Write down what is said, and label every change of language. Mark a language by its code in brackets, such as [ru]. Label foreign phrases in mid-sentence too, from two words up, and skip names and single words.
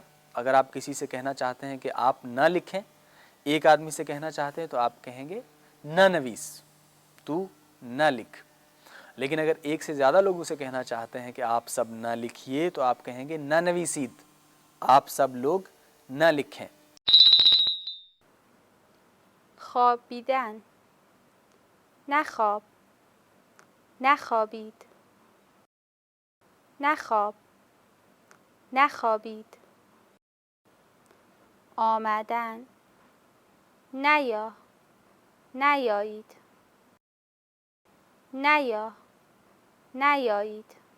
[ur] اگر آپ کسی سے کہنا چاہتے ہیں کہ آپ نہ لکھیں، ایک آدمی سے کہنا چاہتے ہیں تو آپ کہیں گے [fa] نہ نویس [ur] تو نہ لکھ۔ لیکن اگر ایک سے زیادہ لوگوں سے کہنا چاہتے ہیں کہ آپ سب نہ لکھیے تو آپ کہیں گے [fa] نہ نویسید [ur] آپ سب لوگ نہ لکھیں۔ [fa] خوابیدن، نخواب، نخوابید، نخواب، نخوابید. آمدن، نیا، نیایید، نیا، نیایید.